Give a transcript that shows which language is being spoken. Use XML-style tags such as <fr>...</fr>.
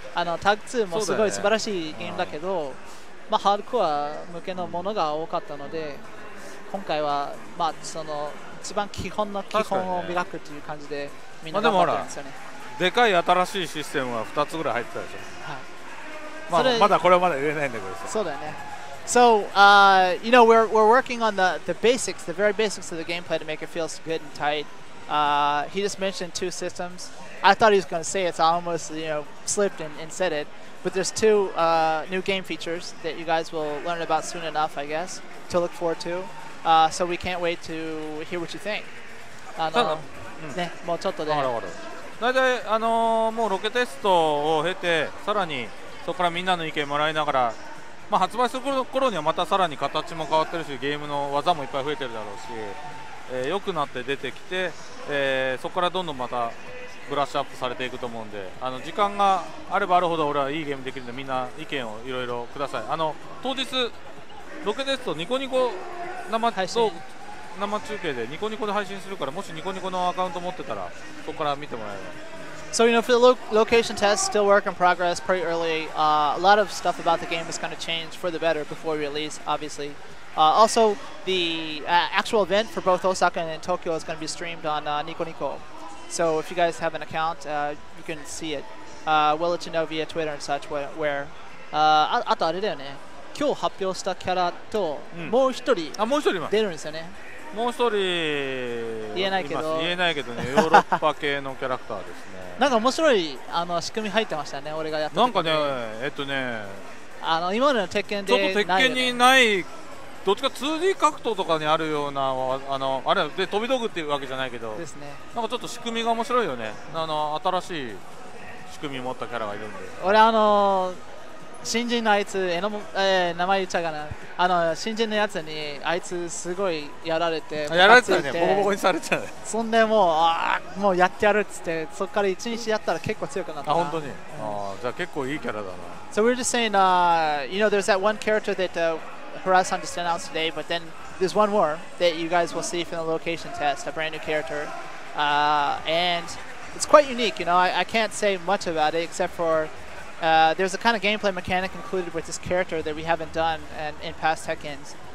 <ja>タッグ2もすごい素晴らしいゲームだけど、まあハードコア向けのものが多かったので、今回はまあその一番基本の基本を磨くという感じでみんな頑張ってるんですよね。でかい新しいシステムは2つぐらい入ってたでしょ。はい。まだこれはまだ言えないんだけどさ。そうだよね。</ja> <en>So, you know, we're working on the basics, the very basics of the gameplay to make it feel good and tight. He just mentioned 2 systems. I thought he was going to say it, so I almost slipped and said it. But there's 2 new game features that you guys will learn about soon enough, I guess, to look forward to. So we can't wait to hear what you think.</en> <ja>ね、もうちょっとで。大体もうロケテストを経て、さらにそこからみんなの意見もらいながら、まあ発売する頃にはまたさらに形も変わってるし、ゲームの技もいっぱい増えてるだろうし。良くなって出てきて、そこからどんどんまたブラッシュアップされていくと思うんで、時間があればあるほど俺はいいゲームできるんで、みんな意見をいろいろください。当日ロケテストニコニコ生中継でニコニコで配信するから、もしニコニコのアカウント持ってたらそこから見てもらえれば。</ja> <en>So, you know, for the location test, still work in progress, pretty early. A lot of stuff about the game is going to change for the better before release, obviously. Also, the actual event for both Osaka and Tokyo is going to be streamed on Nico Nico. So if you guys have an account, you can see it. We'll let you know via Twitter and such where.</en> <ja>あとあれだよね。今日発表したキャラと、もう一人出るんですよね。もう一人言えないけどね、ヨーロッパ系のキャラクターですね。なんか面白い仕組み入ってましたね。俺がやった時。なんかね、今までの鉄拳でちょっと鉄拳にない。どっちか 2D 格闘とかにあるようなあれで飛び道具っていうわけじゃないけどですね。なんかちょっと仕組みが面白いよね。新しい仕組み持ったキャラがいるんで。俺新人のあいつ、名前言っちゃうかな。新人のやつにあいつすごいやられて、やられてたね、ボコボコにされてたね。そんでもうやってやるっつって、そこから1日やったら結構強くなったな。本当に。じゃあ結構いいキャラだな。</ja> <en>So we're just saying, you know, there's that one character that Harasan just announced today, but then there's one more that you guys will see from the location test, a brand new character, and it's quite unique. You know, I can't say much about it except for. There's a kind of gameplay mechanic included with this character that we haven't done in past Tekkens.</en>